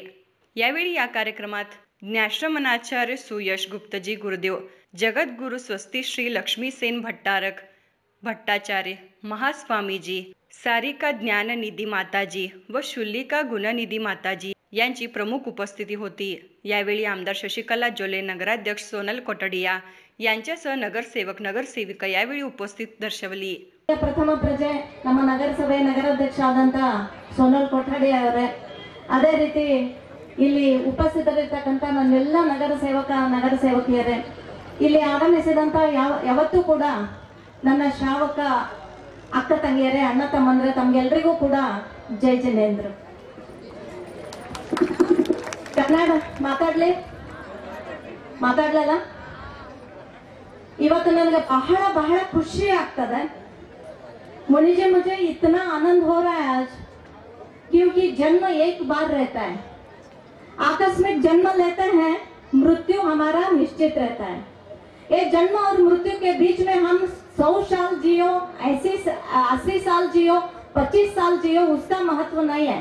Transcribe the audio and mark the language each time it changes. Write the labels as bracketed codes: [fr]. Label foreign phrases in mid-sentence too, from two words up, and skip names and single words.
[mr] यावेळी या कार्यक्रमात ज्ञाश्रमणाचार्य सुयश गुप्तजी गुरुदेव, जगद्गुरु स्वस्ती श्री लक्ष्मीसेन भट्टाचार्य महास्वामीजी, सारिका ज्ञाननिधी माताजी व शुल्लिका गुणनिधी माताजी यांची प्रमुख उपस्थिती होती। यावेळी आमदार शशिकला जोले, नगराध्यक्ष सोनल कोटडिया यांच्यासह नगरसेवक नगरसेविका यावेळी उपस्थित दर्शवली। [kn] ಪ್ರಥಮ ಪ್ರಜೆ ನಮ್ಮ ನಗರಸಭೆ ನಗರಾಧ್ಯಕ್ಷರಾದಂತ ಸೋನಲ್ ಕೊಠಡಿ ಅವರೇ, ಅದೇ ರೀತಿ ಇಲ್ಲಿ ಉಪಸ್ಥಿತರಿರತಕ್ಕಂತ ನನ್ನೆಲ್ಲ ನಗರ ಸೇವಕಿಯರೇ, ಇಲ್ಲಿ ಆಗಮಿಸಿದಂತ ಯಾವತ್ತೂ ಕೂಡ ನನ್ನ ಶ್ರಾವಕ ಅಕ್ಕ ತಂಗಿಯರೇ, ಅಣ್ಣ ತಮ್ಮಂದ್ರೆ, ತಮಗೆಲ್ಲರಿಗೂ ಕೂಡ ಜೈ ಜಿನೇಂದ್ರ। ಕನ್ನಡ ಮಾತಾಡ್ಲಲ್ಲ ಇವತ್ತು ನನಗೆ ಬಹಳ ಬಹಳ ಖುಷಿ ಆಗ್ತದೆ। [hi] मुझे इतना आनंद हो रहा है आज, क्योंकि जन्म एक बार रहता है, आकस्मिक जन्म लेते हैं, मृत्यु हमारा निश्चित रहता है। ये जन्म और मृत्यु के बीच में हम 100 साल जियो, 80 साल जियो, 25 साल जियो, उसका महत्व नहीं है।